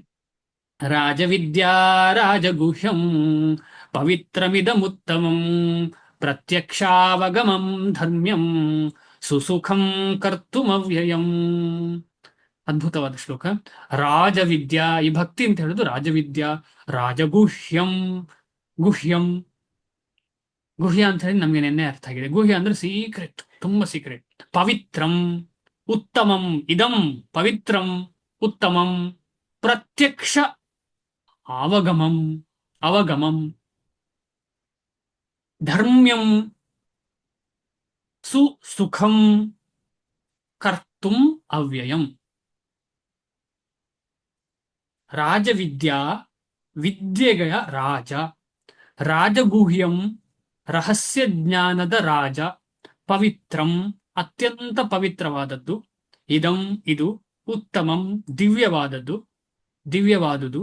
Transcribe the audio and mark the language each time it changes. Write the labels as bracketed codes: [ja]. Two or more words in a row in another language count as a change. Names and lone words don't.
[sa] ರಾಜವಿದ್ಯಾ ರಾಜಗುಹ್ಯಂ ಪವಿತ್ರಮಿದಮುತ್ತಮಂ ಪ್ರತ್ಯಕ್ಷಾವಗಮಂ ಧರ್ಮ್ಯಂ ಸುಸುಖಂ ಕರ್ತುಮವ್ಯಯಂ. [kn] ಅದ್ಭುತವಾದ ಶ್ಲೋಕ. [sa] राजविद्या, ई [kn] ಭಕ್ತಿ ಅಂತ ಹೇಳುದು ರಾಜವಿದ್ಯಾ. [sa] राजगुह्यं, गुह्यं, गुह्य [kn] ಅಂತ ಹೇಳಿ ನಮ್ಗೆ ನೆನ್ನೆ ಅರ್ಥ ಆಗಿದೆ. ಗುಹ್ಯ ಅಂದ್ರೆ ಸೀಕ್ರೆಟ್, [en] tumba secret. [sa] ಪವಿತ್ರಂ, ಉತ್ತಮಂ, ಇದಂ ಪವಿತ್ರಂ ಉತ್ತಮಂ, ಪ್ರತ್ಯಕ್ಷ ಅವಗಮಂ, ಅವಗಮಂ, ಧರ್ಮ್ಯಂ ಸುಸುಖಂ ಕರ್ತುಂ ಅವ್ಯಯಂ. राजविद्या, [kn] ವಿದ್ಯೆಗಳ ರಾಜ. [sa] राजगुह्यं, [kn] ರಹಸ್ಯ ಜ್ಞಾನದ ರಾಜ. [sa] पवित्रं, [kn] ಅತ್ಯಂತ ಪವಿತ್ರವಾದದ್ದು. [sa] इदं, [kn] ಇದು. [sa] उत्तमं, [kn] ದಿವ್ಯವಾದದ್ದು, ದಿವ್ಯವಾದುದು.